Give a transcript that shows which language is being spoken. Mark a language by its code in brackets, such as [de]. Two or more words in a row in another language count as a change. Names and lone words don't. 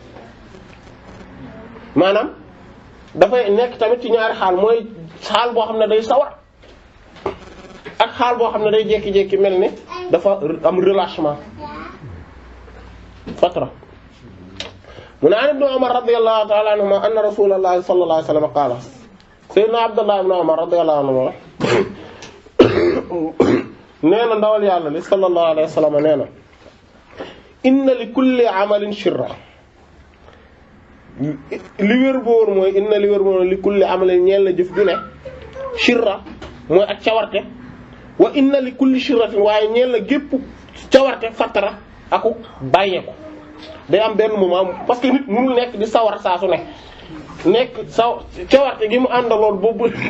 [wo] maanaam dafay nekk tamit ci ñaari xaal mooy xaal boo xam ne day sawar ak xaal boo xam ne day jékki-jékki mel ni dafa am relâchement fatra mu ne [ar] عن ابن عمر رضي الله تعالى عنهما أن رسول الله صلى الله عليه وسلم قال [wo] sayyidina Abdullah ibn Umar [ar] رضي الله عنهما [wo] nee na ndawal yàlla li [ar] صلى الله عليه وسلم [wo] nee na [ar] إن لكل عمل شرة [wo] li wér boor mooy [ar] إن ل [wo] wér boor [ar] لكل عمل [wo] ñeel na jëf ju ne shirra mooy ak cawarte [ar] وإن لكل شرة [wo] waaye ñeel na gépp cawarte fatara aku bàyyeeku day am benn moment [fr] parce que [wo] nit mënul nekk di sawar saa su nekk cawarte gi mu àndaloon boobu